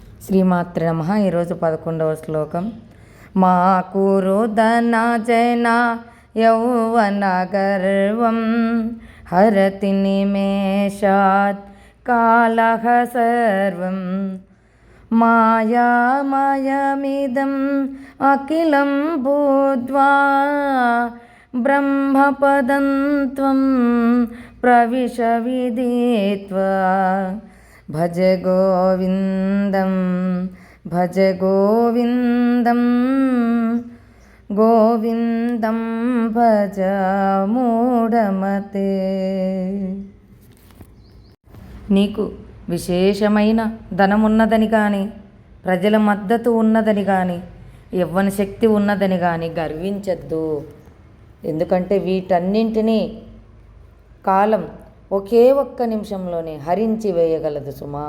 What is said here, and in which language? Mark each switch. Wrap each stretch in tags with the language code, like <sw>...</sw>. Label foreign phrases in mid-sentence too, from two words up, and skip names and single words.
<sa>శ్రీమాత్రే నమః.</sa> <te>ఈరోజు 11వ శ్లోకం.</te> <sa>మా కురు ధనజన యౌవన గర్వం హరతి నిమేషాత్ కాలః సర్వం మాయామయమిదం అఖిలం భూత్వా బ్రహ్మపదం త్వం ప్రవిశ విదిత్వా భజ గోవిందం భజ గోవిందం గోవిందం భజ మూఢమతే.</sa> <te>నీకు విశేషమైన ధనమున్నదని కానీ, ప్రజల మద్దతు ఉన్నదని కానీ, యవ్వన శక్తి ఉన్నదని కానీ గర్వించద్దు. ఎందుకంటే వీటన్నింటినీ కాలం ఒకే ఒక్క నిమిషంలోనే హరించి వేయగలదు సుమా.</te>